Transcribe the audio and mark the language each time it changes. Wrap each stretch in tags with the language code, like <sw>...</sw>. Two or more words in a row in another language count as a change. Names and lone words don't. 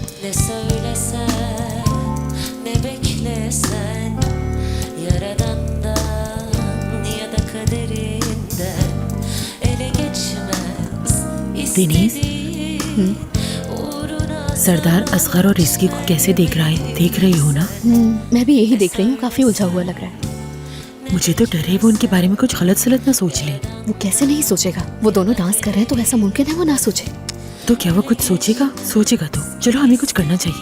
<tr>Ne söylesen, ne beklesen, Yaradan'dan ya da kaderinden ele geçmez istediğin uğruna.</tr> <hi>सरदार असगर और रिजकी को कैसे देख रही हो ना? मैं भी यही देख रही हूँ, काफी उलझा हुआ लग रहा है। मुझे तो डर है वो उनके बारे में कुछ गलत सलत ना सोच ले। वो कैसे नहीं सोचेगा, वो दोनों डांस कर रहे हैं तो ऐसा मुमकिन है वो ना सोचे। तो क्या वो कुछ सोचेगा तो चलो हमें कुछ करना चाहिए।</hi>